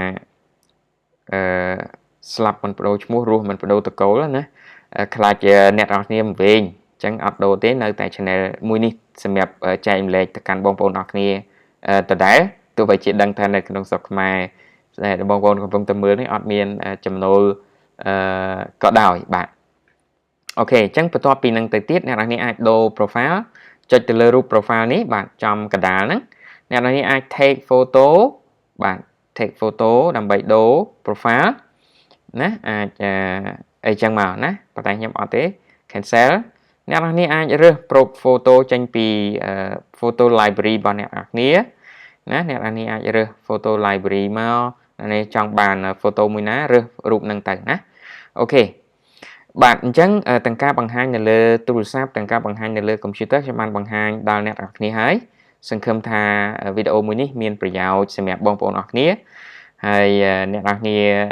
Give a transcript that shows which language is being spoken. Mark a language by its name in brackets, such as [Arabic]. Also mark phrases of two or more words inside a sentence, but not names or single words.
[Khmer] ស្លាប់មិនបដូរឈ្មោះរស់មិនបដូរតកូលណាខ្លាចអ្នកនរគ្នាមកវិញអញ្ចឹងអត់ដូរទេនៅតែ channel មួយនេះសម្រាប់ចែកម្លែកទៅកាន់បងប្អូនអរគ្នាដដែលទោះបីជាដឹងថានៅក្នុងស្រុក ខ្មែរដែលបងប្អូនកំពុងតែមើលនេះអត់មានចំណូលក៏ដោយបាទអូខេអញ្ចឹងបន្ទាប់ពីនឹងទៅទៀតអ្នកនរគ្នាអាចដូរ profile ចុចទៅលើរូប profile នេះបាទចំ កណ្ដាលហ្នឹងអ្នកនរគ្នាអាច [English] take photo [Khmer] បាទ [English] take photo [Khmer] ដើម្បីដូរ profile ណាអាចអីចឹងមកណាប៉ុន្តែខ្ញុំអត់ទេ cancel អ្នកនរគ្នាអាចរើស photo ចេញពី [English] photo library [Khmer] របស់អ្នកនរគ្នាណាអ្នកនរគ្នាអាចរើស [English] photo library [Khmer] មកនេះចង់បាន photo មួយណារើសរូបហ្នឹងទៅណាអូខេបាទអញ្ចឹងទាំងការបង្ហាញនៅលើទូរស័ព្ទទាំងការបង្ហាញនៅលើ computer ខ្ញុំបានបង្ហាញដល់អ្នកនរគ្នាហើយសង្ឃឹមថាវីដេអូមួយនេះមានប្រយោជន៍សម្រាប់បងប្អូនអរគ្នាហើយអ្នកនរគ្នា